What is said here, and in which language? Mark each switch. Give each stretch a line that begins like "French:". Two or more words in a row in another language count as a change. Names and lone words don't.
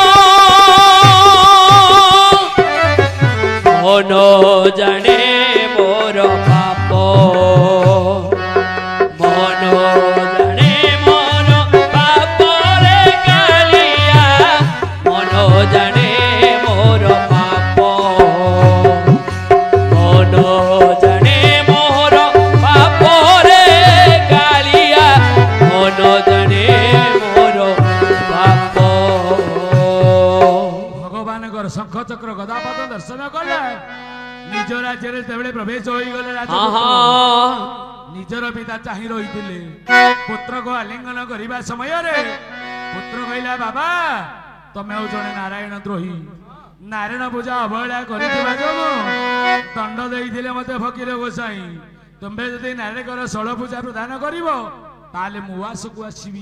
Odia: ମନୋ ଜାଣେ ମୋର ପାପ ମନୋ ଜାଣେ ମୋର ପାପ ରେ କାଳିଆ ମନୋ ଜାଣେ ମୋର ପାପ ମନୋ ଜାଣେ ମୋର ପାପ ରେ କାଳିଆ ମନୋ ଜାଣେ ମୋର ପାପ ଭଗବାନଙ୍କର ଶଙ୍ଖ ଚକ୍ର ଗଦାପଦ ଦର୍ଶନ କଲେ ନିଜ ରାଜ୍ୟରେ ଯେତେବେଳେ ପ୍ରବେଶ ହୋଇଗଲେ आहा ନିଜର ପିତା ଚାହିଁ ରହିଥିଲେ ପୁତ୍ରକୁ ଆଲିଙ୍ଗନ କରିବା ସମୟରେ ପୁତ୍ର କହିଲା ବାବା ତମେ ହଉ ଜଣେ ନାରାୟଣ ଦ୍ରୋହୀ ନାରାୟଣ ପୂଜା ଅବହେଳା କରିଥିବା ଯୋଗୁଁ ଦଣ୍ଡ ଦେଇଥିଲେ ମତେ ଫକୀର ଗୋସାଇଁ ତୁମେ ଯଦି ନାରାୟଣଙ୍କର ଷୋଳ ପୂଜା ପ୍ରଦାନ କରିବ ତାହେଲେ ମୁଁ ଆସକୁ ଆସିବି